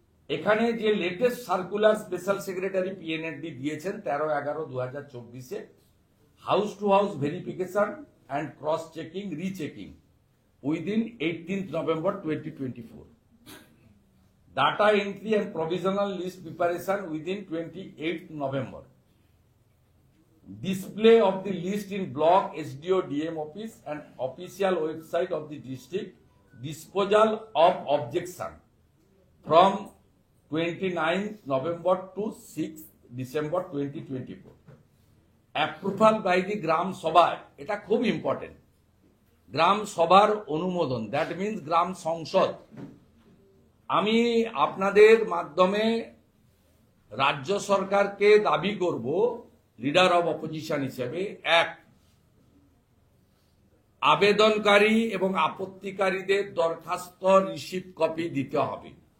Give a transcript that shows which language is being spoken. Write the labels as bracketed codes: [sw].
[bn] এখানে যে [en] Latest circular special secretary PNAD দিয়েছেন 13/11/2024, house to house verification and cross checking rechecking within 18th November 2024, data entry and provisional list preparation within 28th November, display of the list in block SDO DM office and official website of the district, disposal of objection from 29th November to 6th December 2024. Approval by the Gram Sabha, [bn] এটা খুব important. গ্রাম সভার অনুমোদন, [en] that means [bn] গ্রাম সংসদ। আমি আপনাদের মাধ্যমে রাজ্য সরকারকে দাবি করব, লিডার অব অপোজিশন হিসেবে, এক, আবেদনকারী এবং আপত্তিকারীদের দরখাস্ত রিসিভ কপি দিতে হবে।